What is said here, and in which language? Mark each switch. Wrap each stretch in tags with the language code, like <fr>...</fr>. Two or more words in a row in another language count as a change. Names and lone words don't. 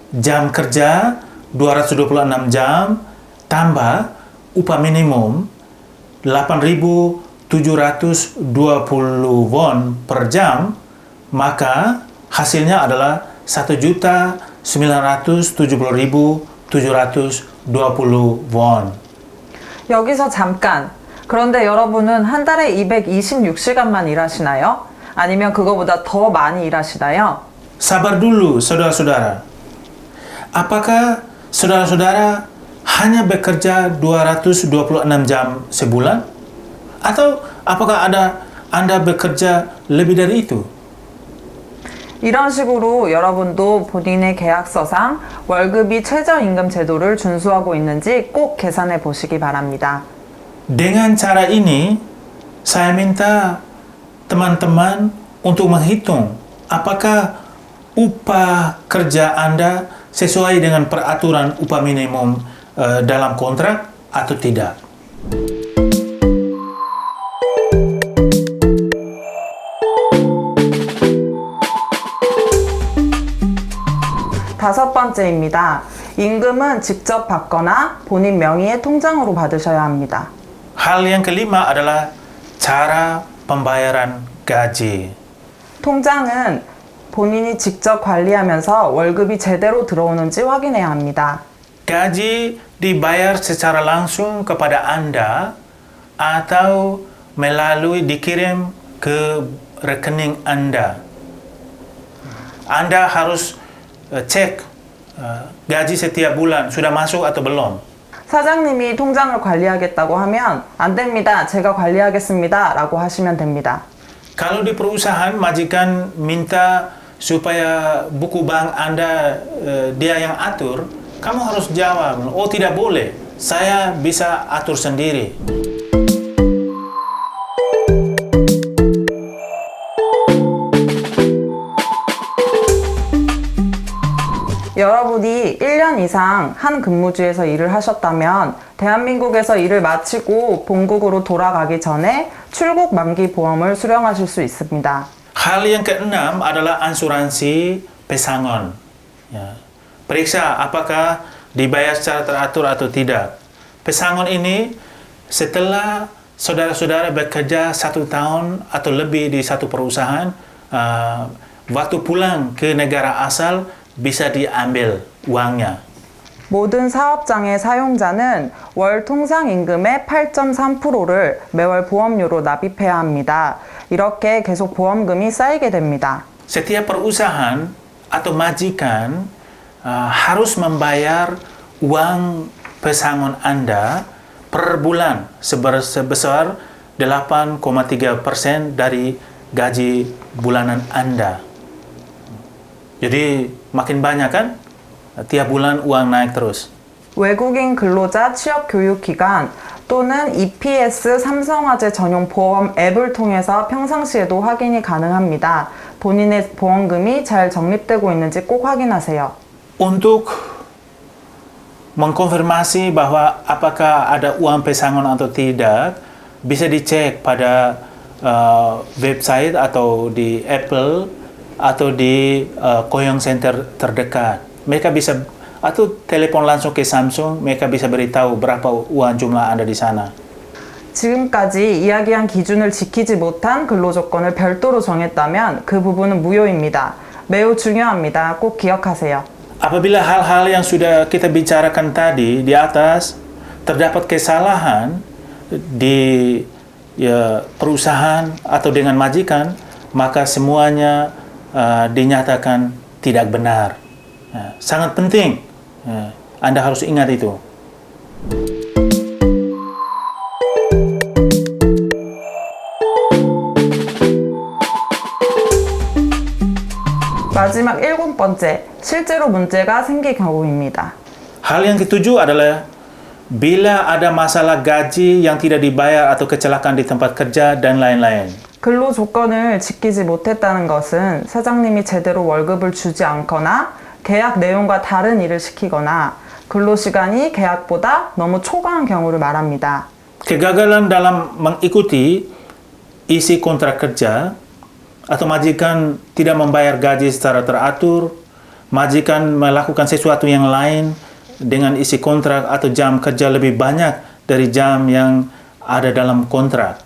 <id>Jam kerja 226 jam tambah upah minimum 8.720 won per jam, maka hasilnya adalah 1.970.720 won.</id> <ko>여기서 잠깐. 그런데 여러분은 한 달에 226시간만 일하시나요? 아니면 그거보다 더 많이 일하시나요?</ko> <id>Sabar dulu, saudara-saudara. Apakah saudara-saudara hanya bekerja 226 jam sebulan? Atau apakah Anda bekerja lebih dari itu?</id> <ko>이런 식으로 여러분도 본인의 계약서상 월급이 최저임금 제도를 준수하고 있는지 꼭 계산해 보시기 바랍니다.</ko> <id>Dengan cara ini, saya minta teman-teman untuk menghitung apakah upah kerja Anda sesuai dengan peraturan upah minimum dalam kontrak atau tidak.</id> <ko>다섯 번째입니다. 임금은 직접 받거나 본인 명의의 통장으로 받으셔야 합니다.</ko> <id>Hal yang kelima adalah cara pembayaran gaji.</id> <ko>통장은 본인이 직접 관리하면서 월급이 제대로 들어오는지 확인해야 합니다.</ko> <id>Gaji dibayar secara langsung kepada Anda atau melalui dikirim ke rekening Anda. Anda harus cek gaji setiap bulan sudah masuk atau belum.</id> <ko>사장님이 통장을 관리하겠다고 하면 안 됩니다. 제가 관리하겠습니다. 라고 하시면 됩니다.</ko> <id>Kalau di perusahaan majikan minta supaya buku bank Anda dia yang atur, kamu harus jawab, oh tidak boleh, saya bisa atur sendiri.</id> <ko>여러분이 1년 이상 한 근무지에서 일을 하셨다면 대한민국에서 일을 마치고 본국으로 돌아가기 전에 출국 만기 보험을 수령하실 수 있습니다.</ko> <id>Hal yang keenam adalah asuransi pesangon. Ya. Periksa apakah dibayar secara teratur atau tidak. Pesangon ini setelah saudara-saudara bekerja 1 tahun atau lebih di satu perusahaan, waktu pulang ke negara asal bisa diambil uangnya.</id> <ko>모든 사업장의 사용자는 월 통상 임금의 8.3%를 매월 보험료로 납입해야 합니다. 이렇게 계속 보험금이 쌓이게 됩니다.</ko> <id>Setiap perusahaan atau majikan harus membayar uang pesangon Anda per bulan sebesar 8,3% dari gaji bulanan Anda. Jadi makin banyak kan? Tiap bulan uang naik terus.</id> <ko>외국인 근로자 취업 교육 기관 또는 EPS 삼성화재 전용 보험 앱을 통해서 평상시에도 확인이 가능합니다. 본인의 보험금이 잘 적립되고 있는지 꼭 확인하세요.</ko> <id>Untuk mengkonfirmasi bahwa apakah ada uang pesangon atau tidak, bisa dicek pada website atau di Apple atau di Koyong Center terdekat. Mereka bisa, atau telepon langsung ke Samsung, mereka bisa beritahu berapa uang jumlah Anda di sana.</id> <ko>지금까지 이야기한 기준을 지키지 못한 근로조건을 별도로 정했다면 그 부분은 무효입니다. 매우 중요합니다. 꼭 기억하세요.</ko> <id>Apabila hal-hal yang sudah kita bicarakan tadi di atas terdapat kesalahan di perusahaan atau dengan majikan, maka semuanya dinyatakan tidak benar. Sangat penting. Anda harus ingat itu.</id> <ko>마지막 7번째, 실제로 문제가 생길 경우입니다.</ko> <id>Hal yang ketujuh adalah bila ada masalah gaji yang tidak dibayar atau kecelakaan di tempat kerja dan lain-lain.</id> <ko>근로 조건을 지키지 못했다는 것은 사장님이 제대로 월급을 주지 않거나 계약 내용과 다른 일을 시키거나 근로 시간이 계약보다 너무 초과한 경우를 말합니다.</ko> <id>Kegagalan dalam mengikuti isi kontrak kerja atau majikan tidak membayar gaji secara teratur, majikan melakukan sesuatu yang lain dengan isi kontrak atau jam kerja lebih banyak dari jam yang ada dalam kontrak.</id>